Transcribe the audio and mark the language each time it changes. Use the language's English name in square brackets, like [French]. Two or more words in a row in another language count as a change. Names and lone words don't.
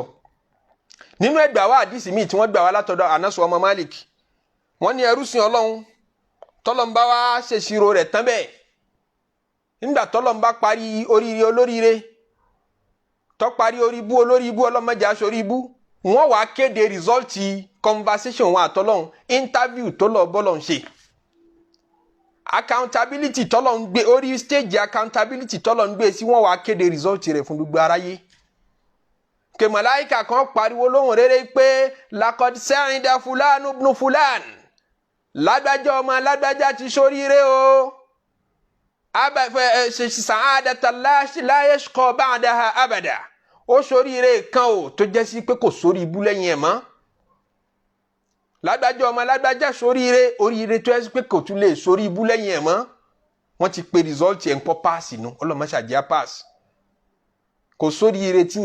[Yoruba] Nínú ẹgbàá wa àdìsí míì tí wọ́n gbà wá látọ̀dọ̀ Anas ọmọ Malik, wọ́n ní ẹrú sìn Ọlọ́run tọ́lọ́n bá wá ṣèṣirò rẹ̀ tán bẹ́ẹ̀, nígbà tọ́lọ́n bá parí oríire olóríire tó parí orí ibú olórí ibú ọlọ́mọdé aṣọ orí ibú, wọ́n wá kéde rìsọ́ọ̀tì conversation wọn àtọ́lọ́hún, interview tó lọ bọ́lọ̀ ń ṣe. accountability tọ́lọ̀ ń gbé orí stage accountability tọ́lọ̀ ń gbé sí wọ́n wá kéde result rẹ̀ fún gbogbo aráyé ke màláíkà kan pariwo lóhùn rere pé [Arabic] لقد سعد فلان ابن فلان [Yoruba] lágbájá ọmọ lágbájá ti ṣoríire o [Arabic] سعادة لا يشقى بعدها أبدا [Yoruba] ó ṣoríire kan o tó jẹ́ sí pé kò sórí ibú lẹ́yìn ẹ̀ mọ́ lágbájá ọmọ lágbájá ṣoríire oríire tó yẹ pé kò tún lè sórí ibú lẹ́yìn ẹ̀ mọ́ wọ́n ti pe result ẹ̀ ń pọ́ pass nù ọlọ́mọṣàjẹ́ pass kò sóríire tí